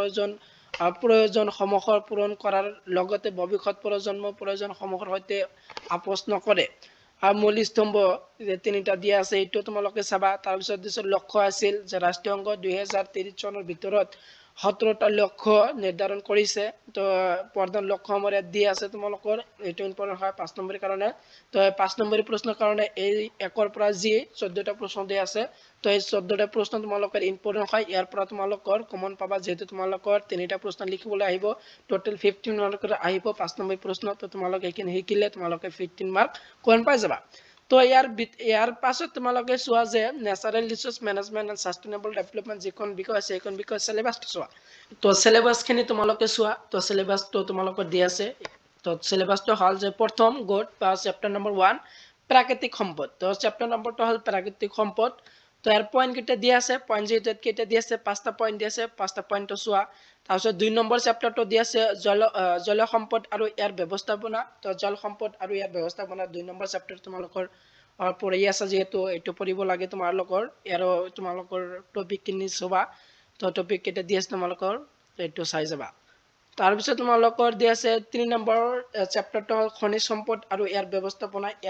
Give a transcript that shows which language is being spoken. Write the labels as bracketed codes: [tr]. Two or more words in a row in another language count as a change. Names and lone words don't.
[as] প্ৰয়োজন সমূহৰ পূৰণ কৰাৰ লগতে ভৱিষ্যত প্ৰয়োজন সমূহৰ সৈতে আপোচ নকৰে মূল স্তম্ভ যে তিনিটা দিয়া আছে এইটো তোমালোকে চাবা তাৰপিছত দিছে লক্ষ্য আছিল যে ৰাষ্ট্ৰীয় অংগ 2030 চনৰ ভিতৰত 17টা লক্ষ্য নিৰ্ধাৰণ কৰিছে তো প্ৰধান লক্ষ্যসমূহ দিয়া আছে তোমালোকৰ এইটো ইম্পৰ্টেন্ট হয় 5 নম্বৰৰ কাৰণে তো 5 নম্বৰৰ প্ৰশ্নৰ কাৰণে এই একৰ পৰা যি 14টা প্ৰশ্ন দিয়া আছে তো এই 14টা প্ৰশ্ন তোমালোকৰ ইম্পৰ্টেন্ট হয় ইয়াৰ পৰা তোমালোকৰ কমন পাবা যেহেতু তোমালোকৰ তিনিটা প্ৰশ্ন লিখিবলৈ আহিব টোটাল 15 মাৰ্কৰ আহিব 5 নম্বৰ প্ৰশ্ন তো তোমালোকে এইখিনি শিকিলে তোমালোকে 15 মাৰ্ক কোন পাই যাবা তো ইয়াৰ পাছত তোমালোকে চোৱা যে [en] natural resource management and sustainable development [as] যিখন বিষয় আছে সেইখন বিষয় সিলেবাসটো চোৱা তো সিলেবাসখিনি তোমালোকে চোৱা তো সিলেবাসটো তোমালোকৰ দি আছে তো সিলেবাসটো হল যে প্ৰথম গোট বা [en] chapter number [as] 1 প্ৰাকৃতিক সম্পদ তো [en] chapter number [as] হল প্ৰাকৃতিক সম্পদ তো এর পয়েন্ট কেটে দিয়া আছে পয়েন্ট যেটা কেটে দিয়া আছে পাঁচটা পয়েন্ট দিয়া আছে পাঁচটা পয়েন্টটো চোৱা তাৰপিছত 2 নম্বৰ চেপ্টাৰটো দিয়া আছে জল সম্পদ আৰু ইয়াৰ ব্যৱস্থাপনা তো জল সম্পদ আৰু ইয়াৰ ব্যৱস্থাপনা 2 নম্বৰ চেপ্টাৰ তোমালোকৰ পঢ়ি আছে যেহেতু এইটো পঢ়িব লাগে তোমালোকৰ আৰু তোমালোকৰ টপিক কিনি চবা তো টপিক কেটে দিয়া আছে তোমালোকৰ এইটো চাই যাবা তাৰপিছত তোমালোকৰ দি আছে 3 নম্বৰ চেপ্টাৰটো খনিজ সম্পদ আৰু ইয়াৰ ব্যৱস্থাপনা ইয়াৰ